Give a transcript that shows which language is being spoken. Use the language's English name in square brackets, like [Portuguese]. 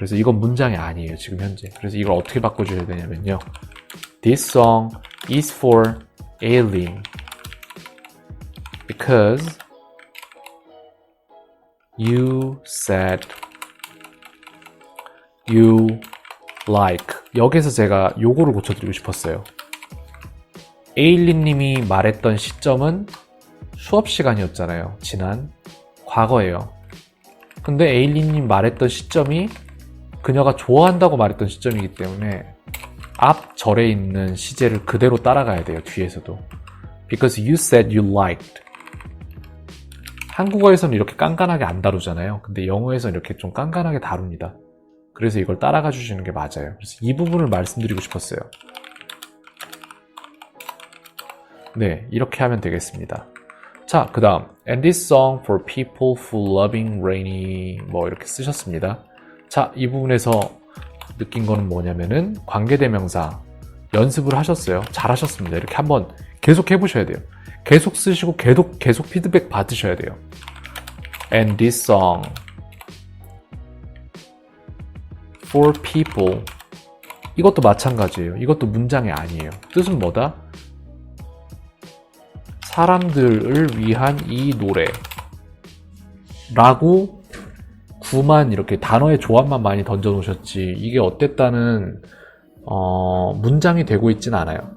[Korean] 그래서 이건 문장이 아니에요. 지금 현재. 그래서 이걸 어떻게 바꿔줘야 되냐면요. [English] This song is for Aileen because you said you like. [Korean] 여기서 제가 요거를 고쳐드리고 싶었어요. 에일리님이 말했던 시점은 수업 시간이었잖아요. 지난 과거예요. 근데 에일리님 말했던 시점이 그녀가 좋아한다고 말했던 시점이기 때문에 앞 절에 있는 시제를 그대로 따라가야 돼요. 뒤에서도. [English] Because you said you liked. [Korean] 한국어에서는 이렇게 깐깐하게 안 다루잖아요. 근데 영어에서는 이렇게 좀 깐깐하게 다룹니다. 그래서 이걸 따라가 주시는 게 맞아요. 그래서 이 부분을 말씀드리고 싶었어요. 네, 이렇게 하면 되겠습니다. 자, 그 다음 [English] And this song for people who loving rainy [Korean] 뭐 이렇게 쓰셨습니다. 자, 이 부분에서 느낀 거는 뭐냐면은 관계대명사 연습을 하셨어요. 잘하셨습니다. 이렇게 한번 계속 해보셔야 돼요. 계속 쓰시고 계속 피드백 받으셔야 돼요. [English] And this song for people [Korean] 이것도 마찬가지예요. 이것도 문장이 아니에요. 뜻은 뭐다? 사람들을 위한 이 노래 라고 구만 이렇게 단어의 조합만 많이 던져 놓으셨지 이게 어땠다는 문장이 되고 있진 않아요.